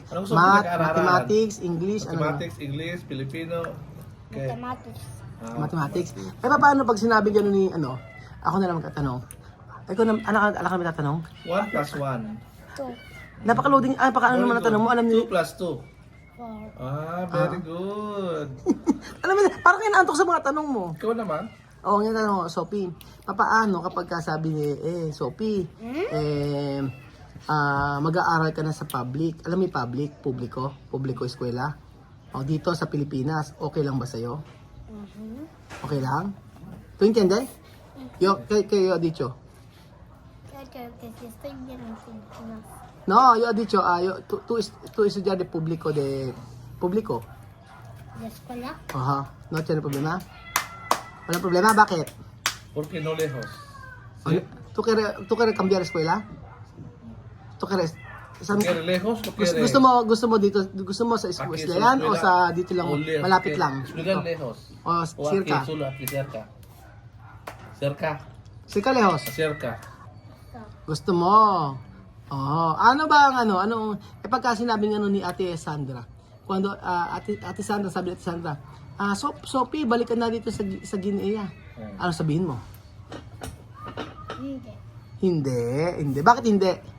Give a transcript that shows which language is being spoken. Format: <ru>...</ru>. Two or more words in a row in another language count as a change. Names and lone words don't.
<tl>Anong gusto mo Math, pinag-aaralan?</tl> <en>mathematics, English, Mathematics, English, Filipino?</en> <tl>Okay. Mathematics. Mathematics. Paano pag sinabi gano'n ni ako na lang magtatanong. Ikaw na, anak kami tatanong?</tl> <en>1 plus 1. 2.</en> <tl>Napaka-loading, ano naman natanong mo? Alam niyo,</tl> <en>2 plus 2. 4. Very good.</en> <tl>alam mo, parang kinaantok sa mga tanong mo. Ikaw naman? Oo, nga tanong ko, Sophie, papaano kapag sabi ni, Sophie, mag-aaral ka na sa public. Alam mo yung publiko eskwela. O, dito sa Pilipinas, okay lang ba sa'yo? Okay lang?</tl> <es>¿Tú entiendes? ¿Qué yo he dicho? Creo que sí estoy bien en Filipinas. No, yo he dicho, tú estudiar de público. ¿La escuela? Ajá. ¿No tiene problema?</es> <tl>¿Walang problema? Bakit?</tl> <es>Porque no lejos. ¿Tú quieres cambiar escuela? ¿Tú quieres? ¿Quieres lejos o quieres?</es> <tl>Gusto mo sa eskwela yan o sa dito lang, malapit lang?</tl> <es>Escuela lejos.</es> <tl>O O</tl> <es>circa? aquí, solo aquí cerca. Cerca. Circa lejos? Cerca.</es> <tl>Gusto mo? Oh, ano ba ang pagka sinabi ng ni Ate Sandra, Ate Sandra, sabi ni Ate Sandra, Sophie, balik ka na dito sa Guinea. Ano sabihin mo? Hindi. Bakit hindi?</tl>